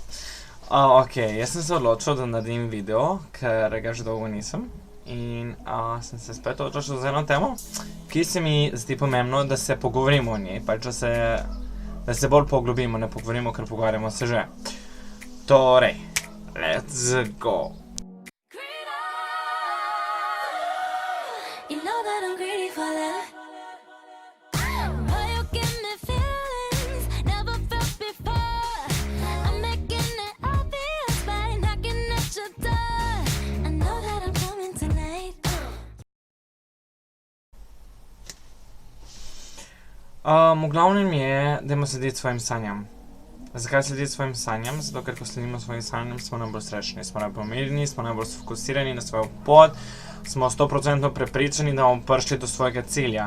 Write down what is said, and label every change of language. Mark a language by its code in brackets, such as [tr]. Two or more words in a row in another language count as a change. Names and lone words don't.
[sl] Ok, jaz sem se odločil, da naredim video, ker ga že dolgo nisem. In sem se spet odločil za eno temo, ki se mi zdi pomembno, da se pogovorimo o njej. Pač, da se bolj poglobimo, ne pogovorimo, ker pogovarjamo se že. Torej, [en] let's go. You know that I'm greedy for love. Boy, you give me feelings never felt before. I'm making it obvious by knocking at your door. I know that I'm coming tonight. [sl] V glavnem je, dajmo slediti svojim sanjam. Zakaj slediti svojim sanjam? Zato, ker ko sledimo svojim sanjam, smo najbolj srečni, smo najbolj mirni, smo najbolj fokusirani na svojo pot, smo 100% prepričani, da bomo prišli do svojega cilja.